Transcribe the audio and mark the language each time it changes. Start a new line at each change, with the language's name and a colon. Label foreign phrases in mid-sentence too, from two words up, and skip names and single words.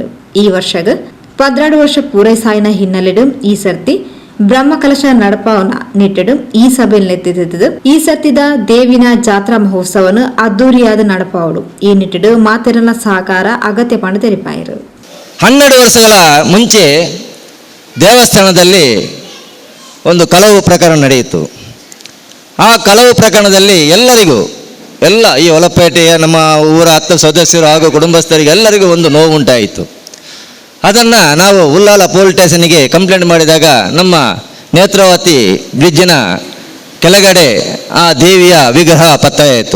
Tulu: ಈ ವರ್ಷಗ 12 ವರ್ಷ ಪೂರೈಸಾಯಿನ ಹಿನ್ನೆಲೆಡು ಈ ಸರ್ತಿ ಬ್ರಹ್ಮಕಲಶ ನಡಪವನ ನಿಟ್ಟಡು ಈ ಸಭೆಯಲ್ಲಿ ನೆತ್ತಿದ್ದು ಈ ಸರ್ತಿದ ದೇವಿನ ಜಾತ್ರಾ ಮಹೋತ್ಸವನು ಅದ್ದೂರಿಯಾದ ನಡಪವಡು ಈ ನಿಟ್ಟಡು ಮಾತೆರಲ ಸಹಕಾರ ಅಗತ್ಯ ಪಂಡ ತೆರಿಪಾಯರು.
Kannada: 12 ವರ್ಷಗಳ ಮುಂಚೆ ದೇವಸ್ಥಾನದಲ್ಲಿ ಒಂದು ಕಳವು ಪ್ರಕರಣ ನಡೆಯಿತು. ಆ ಕಳವು ಪ್ರಕರಣದಲ್ಲಿ ಎಲ್ಲರಿಗೂ ಈ ಹೊಲಪೇಟೆಯ ನಮ್ಮ ಊರ 10 ಸದಸ್ಯರು ಹಾಗೂ ಕುಟುಂಬಸ್ಥರಿಗೆ ಎಲ್ಲರಿಗೂ ಒಂದು ನೋವು ಉಂಟಾಯಿತು. ಅದನ್ನು ನಾವು ಉಲ್ಲಾಲ ಪೊಲೀಸ್ ಸ್ಟೇಷನ್ಗೆ ಕಂಪ್ಲೇಂಟ್ ಮಾಡಿದಾಗ ನಮ್ಮ ನೇತ್ರಾವತಿ ಬ್ರಿಡ್ಜಿನ ಕೆಳಗಡೆ ಆ ದೇವಿಯ ವಿಗ್ರಹ ಪತ್ತೆಯಾಯಿತು.